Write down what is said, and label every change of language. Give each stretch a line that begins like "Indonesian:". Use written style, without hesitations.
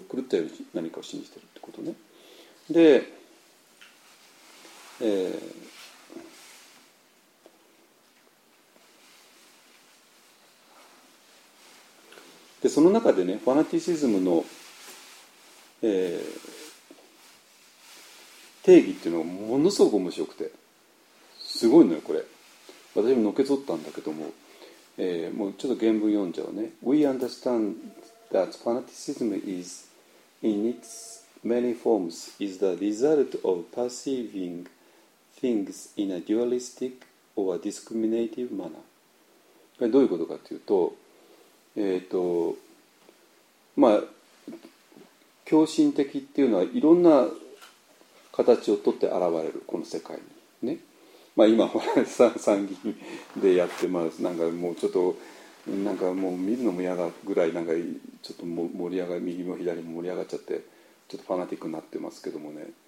Japanese: 狂ったように何かを信じてるってことね。で、でその中でね、ファナティシズムの、定義っていうのがものすごく面白くて、すごいのよこれ。私ものけぞったんだけども、もうちょっと原文読んじゃうね。
English: We understand that fanaticism is in its many forms is the result of perceiving things in a dualistic or a discriminative manner。
Japanese: これどういうことかというと、まあ狂信的っていうのはいろんな形をとって現れるこの世界にね。まあ、今参議院でやってます。なんかもうちょっとなんかもう見るのも嫌だぐらいなんかちょっと盛り上がり右も左も盛り上がっちゃってちょっとファナティックになってますけどもね。